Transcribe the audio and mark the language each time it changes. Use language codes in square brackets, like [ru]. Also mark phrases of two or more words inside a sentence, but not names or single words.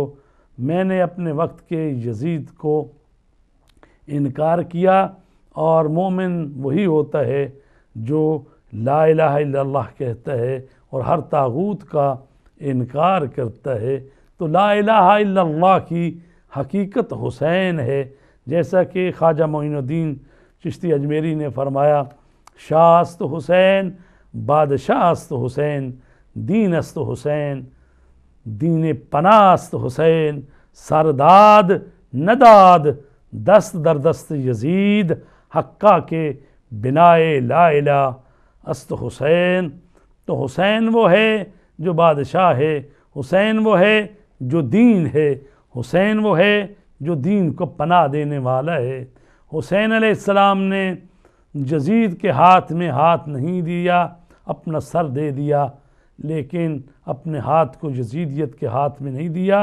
[ur] میں نے اپنے وقت کے یزید کو انکار کیا، اور مومن وہی ہوتا ہے جو [ar] لا الہ الا اللہ [ur] کہتا ہے اور ہر طاغوت کا انکار کرتا ہے۔ تو [ar] لا الہ الا اللہ [ur] کی حقیقت حسین ہے، جیسا کہ خواجہ معین الدین چشتی اجمیری نے فرمایا، [fa] شاہ است حسین بادشاہ است حسین، دین است حسین دین پناہ است حسین، سرداد نداد دست در دست یزید، حقہ کے بنائے لا الہ است حسین، [ur] تو حسین وہ ہے جو بادشاہ ہے، حسین وہ ہے جو دین ہے، حسین وہ ہے جو دین کو پناہ دینے والا ہے۔ حسین علیہ السلام نے یزید کے ہاتھ میں ہاتھ نہیں دیا، اپنا سر دے دیا، لیکن اپنے ہاتھ کو یزیدیت کے ہاتھ میں نہیں دیا۔